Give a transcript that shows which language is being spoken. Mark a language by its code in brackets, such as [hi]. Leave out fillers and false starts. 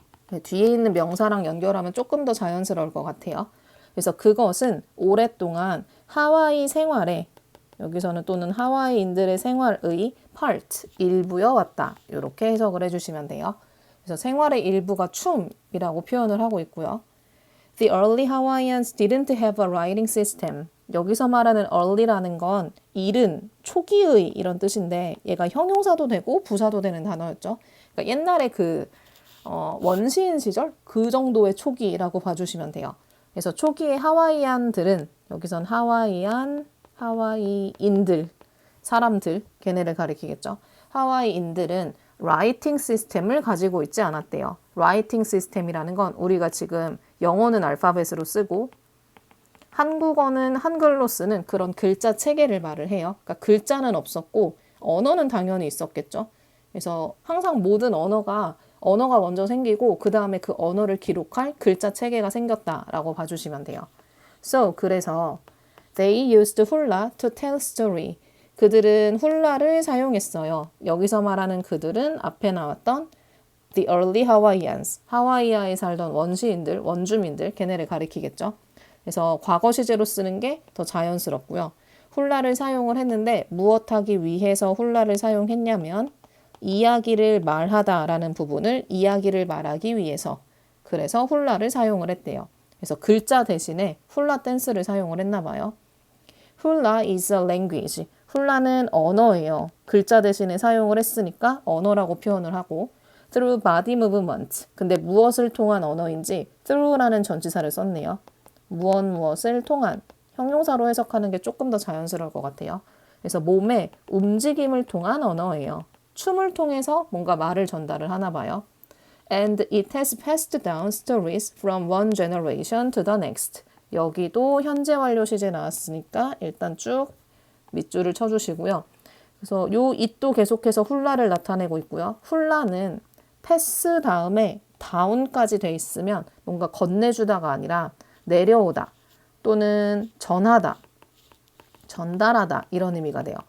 [ko] 네, 뒤에 있는 명사랑 연결하면 조금 더 자연스러울 것 같아요. 그래서 그것은 오랫동안 하와이 생활에, 여기서는 또는 하와이인들의 생활의 part, 일부여왔다. 이렇게 해석을 해주시면 돼요. 그래서 생활의 일부가 춤이라고 표현을 하고 있고요. [en] The early Hawaiians didn't have a writing system. [ko] 여기서 말하는 early라는 건 이른, 초기의 이런 뜻인데 얘가 형용사도 되고 부사도 되는 단어였죠. 그러니까 옛날에 원시인 시절 그 정도의 초기라고 봐주시면 돼요. 그래서 초기의 하와이안들은 여기선 하와이인들, 사람들, 걔네를 가리키겠죠. 하와이인들은 라이팅 시스템을 가지고 있지 않았대요. 라이팅 시스템이라는 건 우리가 지금 영어는 알파벳으로 쓰고 한국어는 한글로 쓰는 그런 글자 체계를 말을 해요. 그러니까 글자는 없었고 언어는 당연히 있었겠죠. 그래서 항상 모든 언어가 먼저 생기고 그 다음에 그 언어를 기록할 글자 체계가 생겼다라고 봐주시면 돼요. [en] 그래서 they used hula to tell story. [ko] 그들은 훌라를 사용했어요. 여기서 말하는 그들은 앞에 나왔던 [en] the early Hawaiians, [ko] 하와이아에 살던 원시인들, 원주민들, 걔네를 가리키겠죠. 그래서 과거 시제로 쓰는 게 더 자연스럽고요. 훌라를 사용을 했는데 무엇하기 위해서 훌라를 사용했냐면 이야기를 말하다라는 부분을 이야기를 말하기 위해서, 그래서 훌라를 사용을 했대요. 그래서 글자 대신에 훌라 댄스를 사용을 했나 봐요. [en] Hula is a language. [ko] 훌라는 언어예요. 글자 대신에 사용을 했으니까 언어라고 표현을 하고 [en] through body movement. [ko] 근데 무엇을 통한 언어인지 through라는 전치사를 썼네요. 무엇을 통한 형용사로 해석하는 게 조금 더 자연스러울 것 같아요. 그래서 몸의 움직임을 통한 언어예요. 춤을 통해서 뭔가 말을 전달을 하나 봐요. [en] And it has passed down stories from one generation to the next. [ko] 여기도 현재 완료 시제 나왔으니까 일단 쭉 밑줄을 쳐주시고요. 그래서 요 it도 계속해서 훌라를 나타내고 있고요. 훌라는 패스 다음에 다운까지 돼 있으면 뭔가 건네주다가 아니라 내려오다 또는 전하다, 전달하다 이런 의미가 돼요.